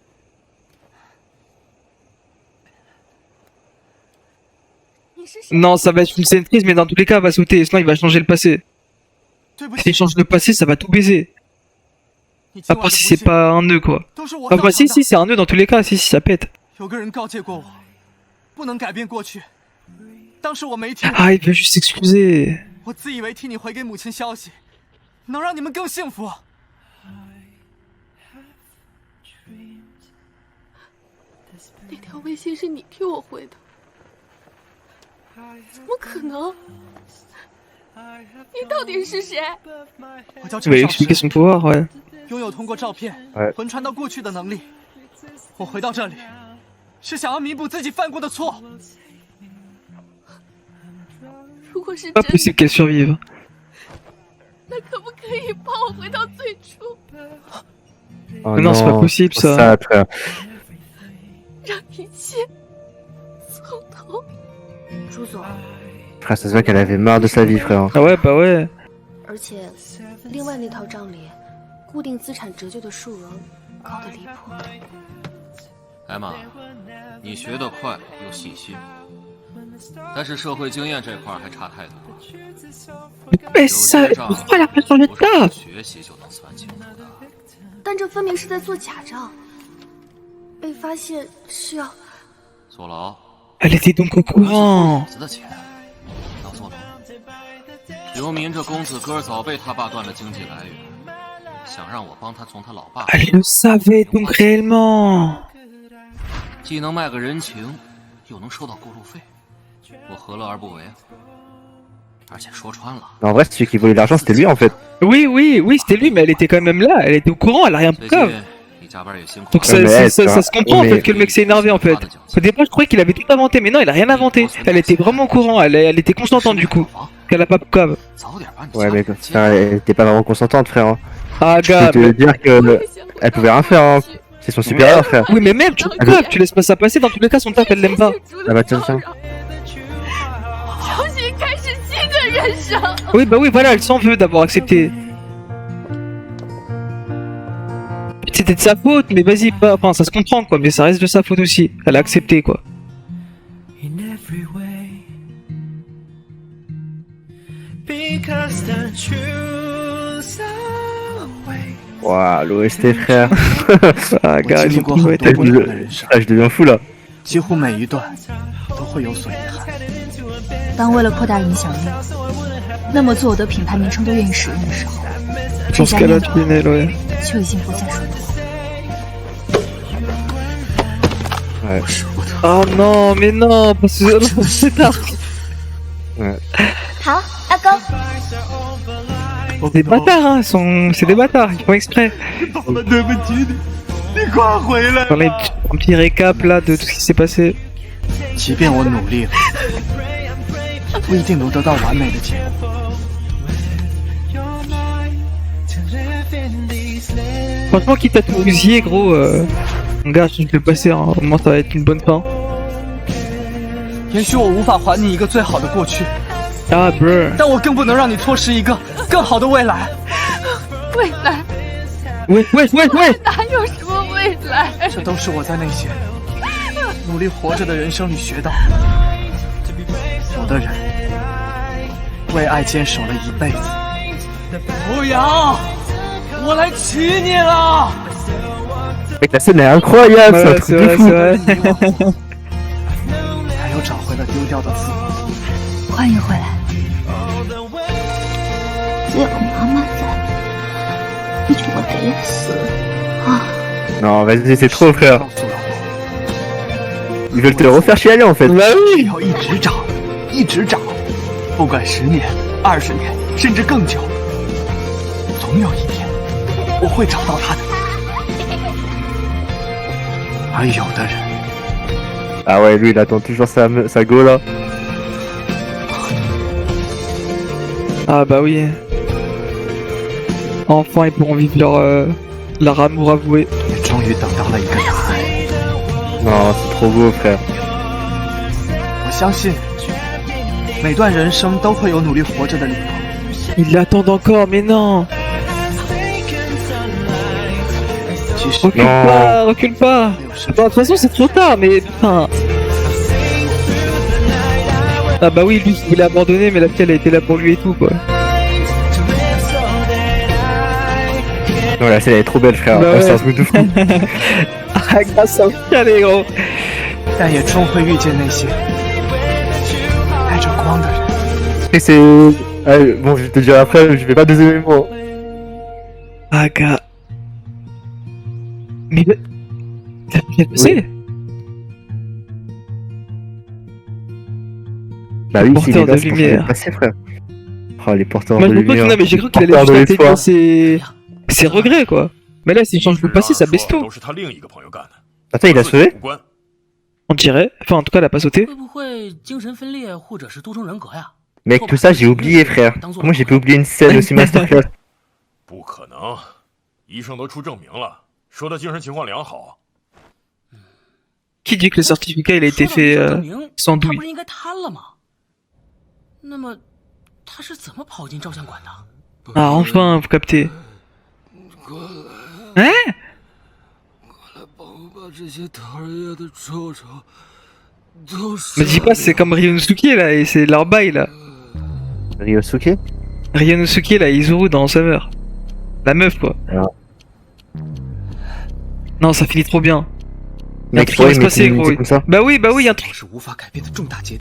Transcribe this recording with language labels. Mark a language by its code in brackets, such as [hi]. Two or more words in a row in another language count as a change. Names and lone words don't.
[fr] Non, ça va être une scène triste, mais dans tous les cas, elle va sauter, sinon il va changer le passé. S'il change le passé, ça va tout baiser. Après, si c'est pas un nœud, quoi. Enfin, si, c'est un nœud dans tous les cas, si, ça pète. Ah, il veut juste s'excuser. [zh] 那条微信是你替我回的，怎么可能？你到底是谁？我叫 [fr] Tu vas lui expliquer son pouvoir, ouais. [zh] 拥有通过照片魂穿到过去的能力。我回到这里，是想要弥补自己犯过的错。如果是 [fr] Pas [zh] 真 [fr] possible qu'elle survive. [zh] 那可不可以帮我回到最初， [fr] Oh non, c'est pas possible ça. Ça, frère. [zh] 让一切从头？朱总， [fr] Frère, ça se voit qu'elle avait marre de sa vie, frère. Ah ouais, bah ouais. [zh] 而且另外那套账里固定资产折旧的数额高得离谱。艾玛，你学得快又细心，但是社会经验这块还差太多。 [fr] Mais ça, pourquoi elle a pas changé de taf? [zh] 学习就能算清楚的。但这分明是在做假账，被发现是要坐牢。 [fr] Elle était donc au courant. [zh] 子的钱要坐牢。刘民这公子哥早被他爸断了经济来源，想让我帮他从他老爸。 [fr] Elle le savait donc réellement. [zh] 既能卖个人情，又能收到过路费，我何乐而不为啊？而且说穿了， [fr] En vrai, celui qui volait l'argent, c'était lui en fait. Oui, c'était lui, mais elle était quand même là. Elle était au courant, elle a rien [zh] 最 [fr] grave. [zh] 近你加班也辛苦。 [fr] Donc ça, Ouais, mais ça se comprend en mais- fait que le mec s'est énervé en fait. Au départ, je croyais qu'il avait tout inventé, mais non, il a rien inventé. Elle était vraiment au courant, elle était consentante du coup. Qu'elle a pas cave. [zh] 早点把你 [fr] Ouais, [zh] 家 [fr] mais [zh] 给 [fr] frère, elle était pas vraiment consentante, frère. Hein. Ah, Je gars. peux te dire que elle pouvait rien faire. Hein. C'est son supérieur, frère. Oui, mais même, tu grave, tu laisses pas ça passer. Dans tous les cas, son taf, elle l'aime pas. Ah bah tiens, tiens. [zh] 重新开始新的人生。 [fr] Oui, bah oui, voilà, elle s'en veut d'avoir accepté. C'était de sa faute, mais vas-y, pas. Enfin, ça se comprend quoi, mais ça reste de sa faute aussi. Elle a accepté quoi. Waouh, l'OST, frère. Ah, gars, [zh] 我经历过很多不同的人生， [fr] Ah, je deviens fou là. [zh] 几乎每一段都会有所遗憾。当为了扩大影响力，那么做我的品牌名称都愿意使用的时候， [fr] Dans ce cas-là, tu connais, ouais. [zh] 就已经不再属于我。 [fr] Ouais. Oh non, mais non, parce que non, c'est tard. Ouais. [zh] 好，阿公， [fr] Des bâtards, hein, c'est des bâtards, ils font exprès. [zh] 对不起你，你快回来！ [fr] Dans les un petit récap là de tout ce qui s'est passé. [zh] 即便我努力了，不一定能得到完美的结果。 [fr] Franchement, quitte à tout bousiller, gros, mon gars, je te le passer, hein, au moins ça va être une bonne fin. [zh] 也许我无法还你一个最好的过去， [fr] Ah, bro. [zh] 但我更不能让你错失一个更好的未来。未来 [fr] Ouais, [zh] 哪有什么未来？这都是我在那些努力活着的人生里学到的。有的人为爱坚守了一辈子。欧阳，我来娶你了！ [fr] Mec, la scène est incroyable, c'est un Ouais, truc c'est de vrai, fou. c'est vrai. [zh] 还有找回了丢掉的自我。欢迎回来。只有妈妈在，你就我得死啊！ [fr] Non, vas-y, c'est trop, frère. [zh] 告诉了我， [fr] Ils veulent te le refaire chialer en fait. Bah [zh] 只 [fr] oui. [zh] 要一直找，一直找，不管10年、20年，甚至更久，总有一天我会找到他的。而有的人， [fr] Ah ouais, lui il attend toujours sa go là. Ah bah oui. Enfin, ils pourront vivre leur amour avoué. [zh] 也终于等到了一个答案。 [fr] Non, c'est trop beau, frère. [zh] 我相信，每段人生都会有努力活着的理由。 [fr] Ils l'attendent encore, mais non. [zh] 其实 [fr] Recule Non. pas, recule pas. Bon, de toute façon, c'est trop tard, mais putain. Ah bah oui, lui, il a abandonné, mais la fille, elle a été là pour lui et tout, quoi. Non, la scène elle est trop belle, frère. Bah ouais. C'est un truc de fou. Ah, grâce à allez, gros. [zh] 但也终会遇见那些带着光的人。 [fr] Et c'est. Ah, bon, je vais te dire après, je vais pas désolé moi. Ah, gars. Mais. T'as bien passé? Bah oui, c'est Porteur de là, c'est pour ça lumière. qu'il est passé, frère. Oh, les porteurs Moi, de je me lumière. non, mais j'ai cru qu'il allait Porteur juste de intégrer l'espoir. ses regrets, quoi. Mais là, s'il change le passé, ça baisse tout. [zh] 都是他另一个朋友干的， [fr] Attends, il a [zh] 和自己 [fr] sauvé [zh] 无关。 [fr] On dirait. Enfin, en tout cas, elle a pas sauté. [zh] 会不会精神分裂或者是多重人格呀？ [fr] Mec, tout ça j'ai oublié, frère. Comment j'ai pu oublier une scène aussi masterclass? [zh] 不可能，医生都出证明了，说他精神情况良好。 [fr] Qui dit que le certificat, il a été fait sans [zh] 他 [fr] douille? [zh] 不是应该瘫了吗？那么他是怎么跑进照相馆的？ [fr] Ah, enfin, vous captez. Hein? [zh] 把这些讨厌的臭臭都 [fr] Me dis pas, c'est comme Ryonosuke, là, et c'est leur bail, là. Ryosuke? Ryonosuke, là, Izuru dans Summer. La meuf, quoi. Alors. Non, ça finit trop bien. Y'a un Mec, truc qui va ouais, se mais passer, c'est gros. comme ça. Bah oui, y'a un truc. [zh] 是无法改变的重大节点。